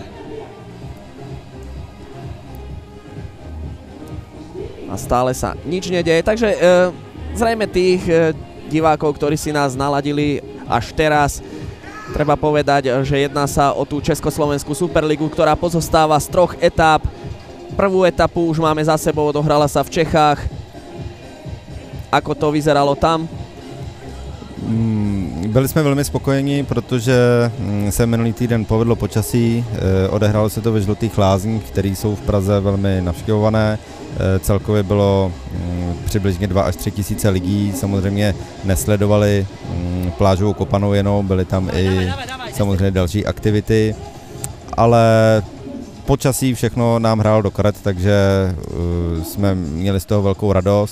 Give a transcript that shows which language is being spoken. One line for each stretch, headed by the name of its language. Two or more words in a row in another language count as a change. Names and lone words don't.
Slovak: A stále sa nič nedeje, takže zrejme tých divákov, ktorí si nás naladili až teraz, treba povedať, že jedná sa o tú Československú superligu, ktorá pozostáva z 3 etáp. Prvú etapu už máme za sebou, odohrala sa v Čechách. Ako to vyzeralo tam?
Czech: Byli jsme velmi spokojeni, protože se minulý týden povedlo počasí, odehrálo se to ve Žlutých lázních, které jsou v Praze velmi navštěvované. Celkově bylo přibližně 2 až 3 tisíce lidí, samozřejmě nesledovali plážovou kopanou jenom, byly tam i samozřejmě další aktivity, ale počasí všechno nám hrálo do karet, takže jsme měli z toho velkou radost.